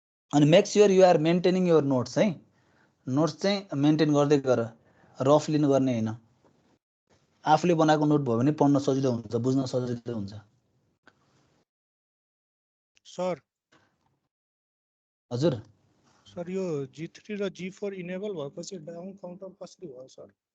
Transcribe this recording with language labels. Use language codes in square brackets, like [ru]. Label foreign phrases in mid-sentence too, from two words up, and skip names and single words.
[ne] अनि [en] make sure you are maintaining your notes [ne] है, नोट्स चाहिँ मेन्टेन गर्दै गर, रफ लिनु गर्ने होइन। आफूले बनाएको नोट भयो भने पढ्न सजिलो हुन्छ, बुझ्न सजिलो हुन्छ। सर हजुर सर यो G3 र G4 इनेबल भएपछि [en] down counter [ne] कसरी भयो सर?